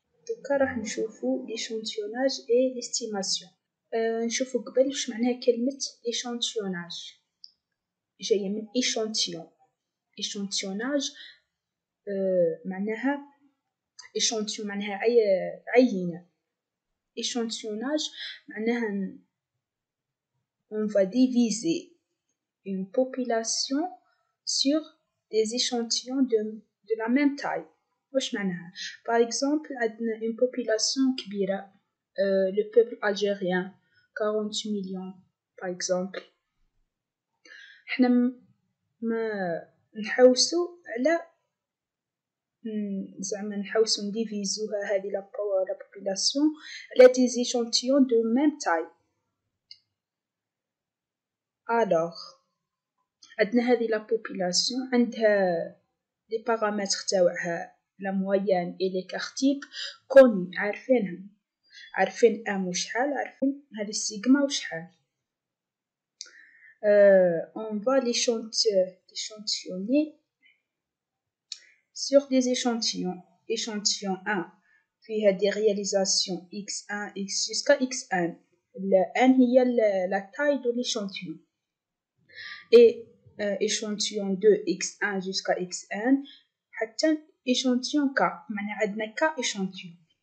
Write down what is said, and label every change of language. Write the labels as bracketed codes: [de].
[ar] دوكا راح نشوفوا ليشانتيوناج اي ليستيماسيون. نشوفوا قبل واش معناها كلمه ليشانتيوناج. جايه من ايشانتيون. ايشانتيوناج معناها ايشانتيون معناها عينه. [fr] Échantillonnage [ar] معناها [fr] on va diviser une population sur des échantillons de la même taille. [ar] واش معناها؟ [fr] par exemple [ar] عندنا [fr] une population [ar] كبيرة [fr] le peuple algérien 40 millions par exemple. [ar] احنا ما نحوسو على زعما نحوسو نديفيزوها هذه لا population على [fr] des échantillons de même taille. alors [ar] عندنا هذه لا population عندها لي بارامتر تاوعها لا مويان اي ليكار تيب كوني عارفينهم، عارفين ام وشحال، عارفين هذه السيغما وشحال. [fr] on va l'échantillonner sur des échantillons. échantillon 1 [ar] فيها [fr] des réalisations x1 x jusqu'à x1. n هي la taille de l'échantillon. et échantillon 2 x1 jusqu'à xn [ar] حتى [fr] échantillon k [ar] معناها عندنا [fr] k échantillon.